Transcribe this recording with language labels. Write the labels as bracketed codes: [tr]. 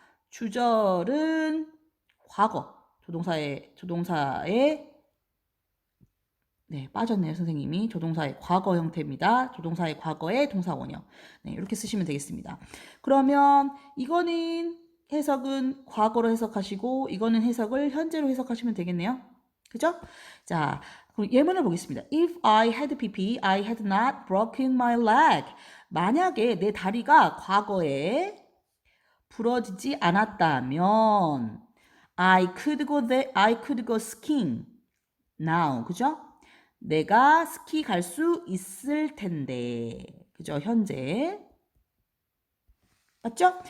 [ko] 주절은 과거. 조동사의 빠졌네요, 선생님이. 조동사의 과거 형태입니다. 조동사의 과거의 동사 원형. 네, 이렇게 쓰시면 되겠습니다. 그러면 이거는 해석은 과거로 해석하시고 이거는 해석을 현재로 해석하시면 되겠네요. 그죠? 자, 그럼 예문을 보겠습니다. [en] If I had pp, I had not broken my leg. [ko] 만약에 내 다리가 과거에 부러지지 않았다면 [en] I could go skiing now. [ko] 그죠? 내가 스키 갈 수 있을 텐데. 그죠? 현재. 맞죠?